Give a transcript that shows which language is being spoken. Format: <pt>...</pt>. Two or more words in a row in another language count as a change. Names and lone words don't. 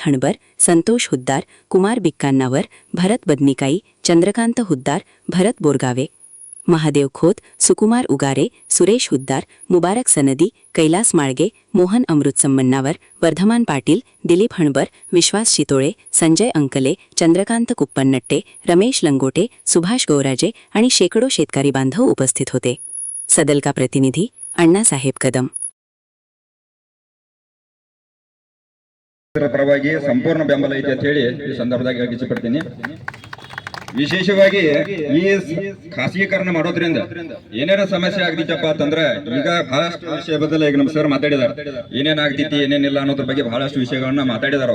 <mr>हणबर, संतोष हुद्दार, कुमार बिक्कांनावर, भरत बदनिकाई, चंद्रकांत हुद्दार, भरत बोरगावे, महादेव खोत, सुकुमार उगारे, सुरेश हुद्दार, मुबारक सनदी, कैलास माळगे, मोहन अमृतसम्मन्नावर, वर्धमान पाटील, दिलीप हणबर, विश्वास शितोळे, संजय अंकले, चंद्रकांत कुप्पन्नट्टे, रमेश लंगोटे, सुभाष गौराजे आणि शेकडो शेतकरी बांधव उपस्थित होते. सदलका प्रतिनिधी अण्णासाहेब कदम.</mr> <kn>ಪರವಾಗಿ ಸಂಪೂರ್ಣ ಬೆಂಬಲ ಐತೆ ಅಂತ ಹೇಳಿ ಈ ಸಂದರ್ಭದಾಗ ಇಷ್ಟಪಡ್ತೀನಿ. ವಿಶೇಷವಾಗಿ ಈ ಖಾಸಗೀಕರಣ ಮಾಡೋದ್ರಿಂದ ಏನೇನ ಸಮಸ್ಯೆ ಆಗ್ತಿತ್ತಪ್ಪ ಅಂತಂದ್ರೆ ಈಗ ಬಹಳಷ್ಟು ವಿಷಯ ಬದಲ ಈಗ ನಮ್ಮ ಸರ್ ಮಾತಾಡಿದಾರೆ, ಏನೇನ್ ಆಗ್ತೈತಿ ಏನೇನಿಲ್ಲ ಅನ್ನೋದ್ರ ಬಗ್ಗೆ ಬಹಳಷ್ಟು ವಿಷಯಗಳನ್ನ ಮಾತಾಡಿದಾರ.</kn>